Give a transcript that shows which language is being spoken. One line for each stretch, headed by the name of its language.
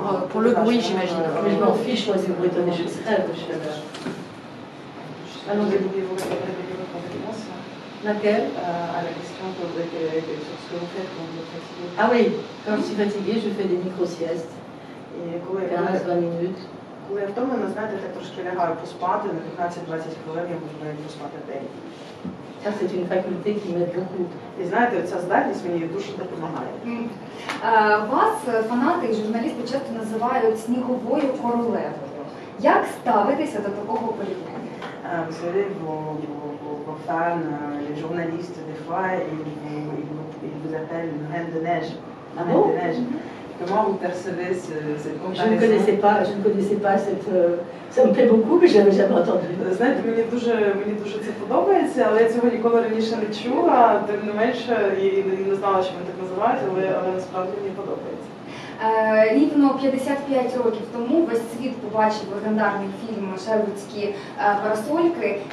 French: Pour le bruit, j'imagine. Mais je m'en fiche, moi, si vous bretonnez, je crève de chaleur. allons-y, voulez-vous répéter votre réponse Laquelle? à la question sur ce que vous faites quand vous êtes fatigué? Ah oui, quand je suis fatiguée, je fais des micro-siestes,
Ukrainian: І коли
French: 15-20 minutes.
Ukrainian: коли я втомлена, знаєте, так трошки лягаю поспати, на 15-20 хвилин я можу навіть поспати день.
French: Ça, c'est une faculté qui m'aide beaucoup.
Ukrainian: І знаєте, ця здатність мені дуже допомагає. Вас фанати і журналісти часто називають сніговою королевою. Як ставитеся до такого порівняння?
French: Vous savez, vos fans, les journalistes, des fois, ils vous appellent une reine de neige. Ah bon? De neige. Comment vous percevez cette comparaison? Je ne connaissais pas cette... Ça me plaît beaucoup, mais je n'avais jamais entendu.
Ukrainian: Знаєте, мені дуже це подобається, але я цього ніколи раніше не чула, тим не менше, і не знала, що вони так називають, але насправді мені подобається. Рівно 55 років тому весь світ побачив легендарний фільм «Шервудські парасольки».